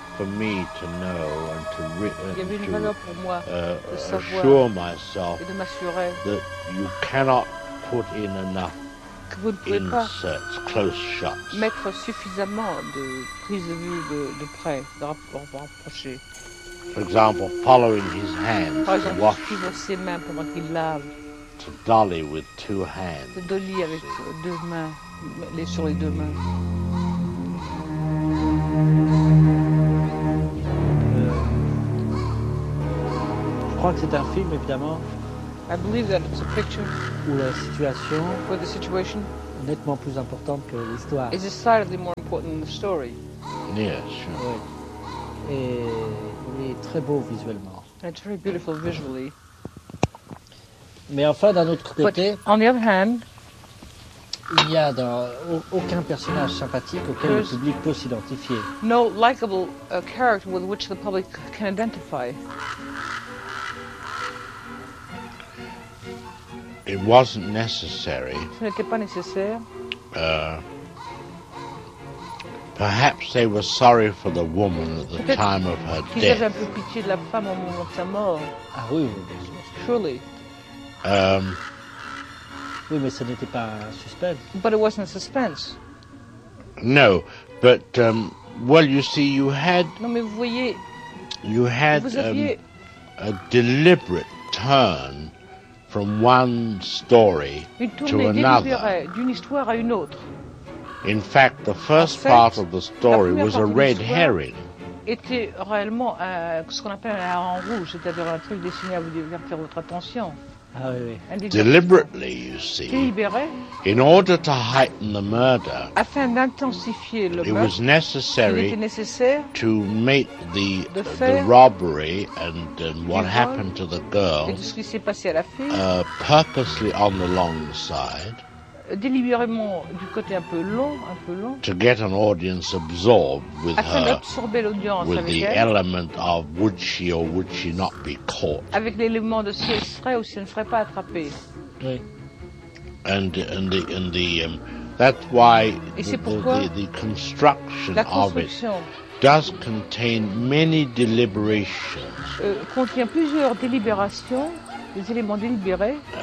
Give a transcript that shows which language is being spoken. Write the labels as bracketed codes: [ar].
[en] For me to know and to assure myself that you cannot put in enough inserts, close shots. [fr] Mettre suffisamment de prise de vue de près, de rapproché. [en] For example, following his hands. [fr] Par exemple, suivre ses mains pendant qu'il lave. [en] To dolly with two hands. [fr] De dolly avec deux mains, les sur les deux mains. Je crois que c'est un film, évidemment. [en] I believe that it's a picture. [fr] Où la situation. [en] Where the situation. [fr] Nettement plus importante que l'histoire. [en] Is decidedly more important than the story. Yes. Sure. [fr] Oui. Et il est très beau visuellement. [en] It's very beautiful visually. [fr] Mais enfin, d'un autre côté. [en] But on the other hand. [fr] Il n'y a aucun personnage sympathique auquel le public peut s'identifier. [en] No likable character with which the public can identify. It wasn't necessary. [fr] Ce n'était pas nécessaire. [en] Perhaps they were sorry for the woman at the time of her death. [fr] Qu'ils avaient un peu pitié de la femme au moment de sa mort. Ah oui. [en] Surely. [fr] Oui, mais ce n'était pas un suspense. [en] But it wasn't a suspense. No, but well, you see, you had. [fr] Non, mais vous voyez. [en] You had a deliberate turn. From one story [fr] une tournée délibérée d'une histoire à une autre. [en] In fact, the first part of the story was a red herring. [fr] Était réellement ce qu'on appelle un hareng rouge, c'est-à-dire un truc destiné à vous faire votre attention. [en] Deliberately, you see, in order to heighten the murder, [fr] afin d'intensifier le meurtre, [en] it was necessary to make the robbery and what happened to the girl [fr] et de ce qui s'est passé à la fille, [en] purposely on the long side, [fr] délibérément du côté un peu long, [en] to get an audience absorbed with [fr] afin [en] her, [fr] d'absorber l'audience [en] with [fr] avec [en] the [fr] elle, [en] element of would she or would she not be caught, [fr] avec l'élément de si elle serait ou si elle ne serait pas attrapée. Oui. [en] And that's why the construction of it does contain many deliberations. [fr] Contient plusieurs délibérations, des éléments délibérés.